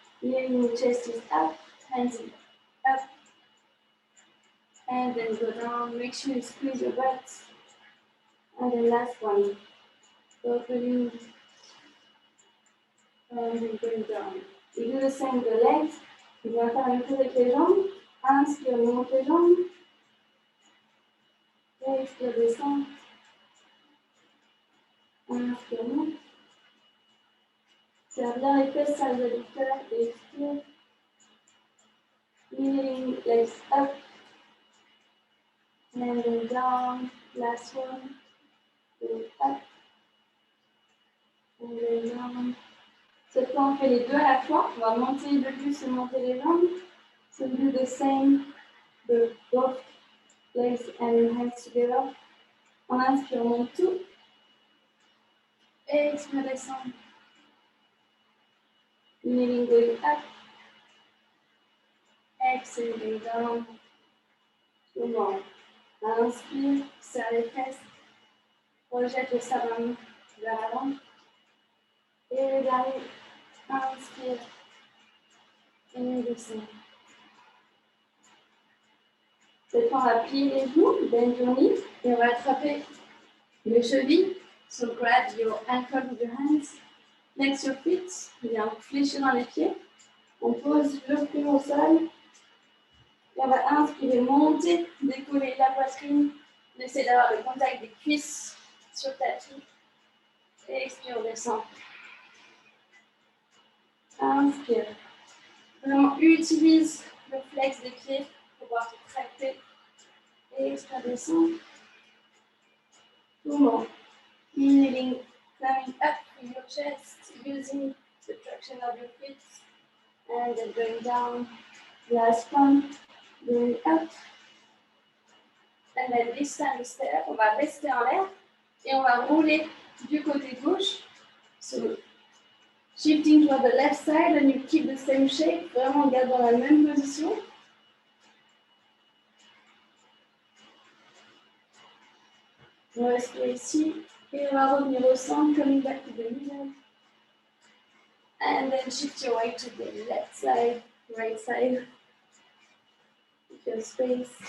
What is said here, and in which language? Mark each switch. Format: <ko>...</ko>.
<en>Kneeling, chest is up, hands up. And then go down. Make sure you squeeze your butt. And then last one. Opening. And then going down. You do the same with the legs.</en> <fr>On va faire une chose avec les jambes. Inspire, on monte les jambes. Expire, descend. Inspire, monte. Serre bien les fesses, serre les adducteurs. Expire.</fr> <en>Kneeling, legs up. And then down. Last one. Go up. And then down.</en> <fr>Cette fois, on fait les deux à la fois. On va monter le buste et monter les jambes.</fr> <en>So we do the same with both legs and hands together.</en> <fr>On inspire, on monte tout. Et expire, descend.</fr> <en>Kneeling, going up. Exhale, going down.</en> <fr>Tout le monde. Inspire, serre les fesses. Projette le sternum vers l'avant. Et le dernier. Inspire. Et descend. Cette fois, on va plier les genoux,</fr> <en>bend your knee,</en> <fr>et on va attraper les chevilles.</fr> <en>So grab your ankle with your hands. Flex your feet.</en> <fr>Bien fléchir dans les pieds. On pose le pied au sol. Et on va inspirer, monter, décoller la poitrine. On essaie d'avoir le contact des cuisses sur le tapis. Et expire, on descend. Inspire. Vraiment, utilise le flex des pieds pour pouvoir te tracter. Et expire, descend. Tout le monde.</fr> <en>Inhaling, coming up with your chest, using the traction of your feet. And then going down. Last one. Going up. And then this time we stay up.</en> <fr>On va rester en l'air. Et on va rouler du côté gauche.</fr> <en>So, shifting toward the left side and you keep the same shape.</en> <fr>Vraiment, on garde dans la même position. On va respirer ici. Et on va revenir au centre,</fr> <en>coming back to the middle. And then shift your weight to the left side, right side. Keep your space.</en>